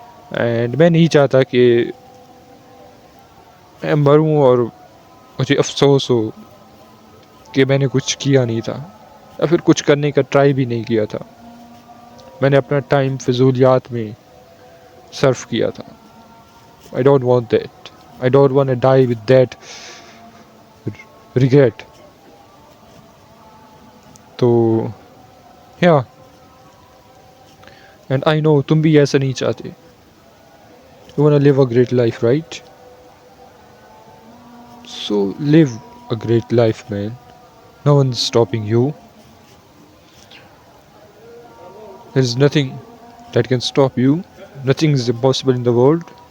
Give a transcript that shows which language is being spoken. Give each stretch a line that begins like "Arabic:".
Urdu: And میں نہیں چاہتا کہ میں مروں اور مجھے افسوس ہو کہ میں نے کچھ کیا نہیں تھا، یا پھر کچھ کرنے کا ٹرائی بھی نہیں کیا تھا. میں نے اپنا ٹائم فضولیات میں صرف کیا تھا.
English: I don't want that. I don't want to die with that regret.
Urdu: تو
English: yeah, and I know
Urdu: تم بھی ایسا نہیں چاہتے.
English: You want to live a great life, right? So live a great life, man. No one's stopping you. There's nothing that can stop you. Nothing is impossible in the world.